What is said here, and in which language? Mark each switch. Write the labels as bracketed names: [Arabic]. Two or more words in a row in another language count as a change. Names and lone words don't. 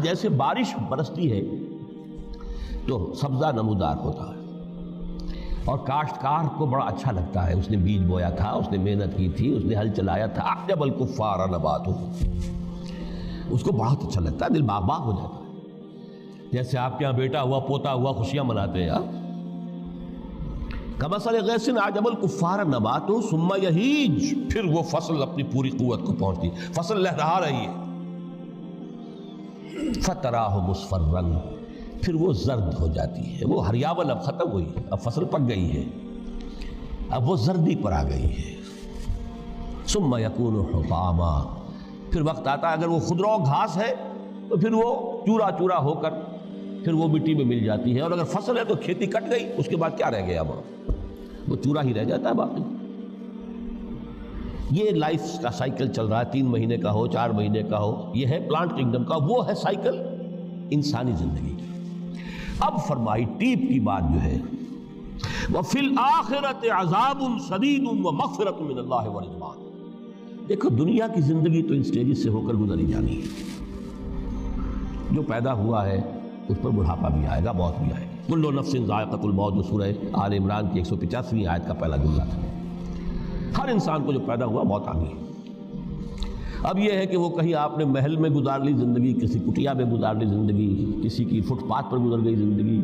[Urdu] جیسے بارش برستی ہے تو سبزہ نمودار ہوتا ہے، اور کاشتکار کو بڑا اچھا لگتا ہے، اس نے بیج بویا تھا، اس نے محنت کی تھی، اس نے ہل چلایا تھا. [Arabic] أعجب الكفار نباته, [Urdu] اس کو بہت اچھا لگتا ہے، دل باغ باغ ہو جاتا ہے. جیسے آپ کے یہاں بیٹا ہوا، پوتا ہوا، خوشیاں مناتے ہیں آپ. [Arabic] كمثل غيث أعجب الكفار نباته ثم يهيج, [Urdu] پھر وہ فصل اپنی پوری قوت کو پہنچتی، فصل لہرا رہی ہے. [Arabic] فتراه مصفرا, [Urdu] پھر وہ زرد ہو جاتی ہے. وہ ہریاول اب ختم ہوئی ہے، اب فصل پک گئی ہے، اب وہ زردی پر آ گئی ہے. [Arabic] ثم یکون حطاما، [Urdu] پھر وقت آتا ہے اگر وہ خضرو گھاس ہے تو پھر وہ چورا چورا ہو کر پھر وہ مٹی میں مل جاتی ہے. اور اگر فصل ہے تو کھیتی کٹ گئی، اس کے بعد کیا رہ گیا؟ وہ چورا ہی رہ جاتا ہے باقی. یہ لائف کا سائیکل چل رہا ہے، 3 مہینے کا ہو، 4 مہینے کا ہو. یہ ہے [English] plant kingdom [Urdu] کا، وہ ہے سائیکل انسانی زندگی کی. اب فرمائی ٹیپ کی بات جو ہے، [Arabic] وَفِي الْآخِرَةِ عَذَابٌ شَدِيدٌ وَمَغْفِرَةٌ مِّنَ اللَّهِ وَرِضْوَانٌ. [Urdu] دیکھو دنیا کی زندگی تو ان سٹیجز سے ہو کر گزری جانی ہے. جو پیدا ہوا ہے اس پر بڑھاپا بھی آئے گا، موت بھی آئے گی. [Arabic] کُلُّ نَفْسٍ ذائقۃ الموت، [Urdu] جو سورہ آل عمران کی 185ویں آیت کا پہلا جملہ تھا. ہر انسان کو جو پیدا ہوا موت آ گئی. اب یہ ہے کہ وہ کہیں آپ نے محل میں گزار لی زندگی، کسی کٹیا میں گزار لی زندگی، کسی کی فٹ پاتھ پر گزر گئی زندگی.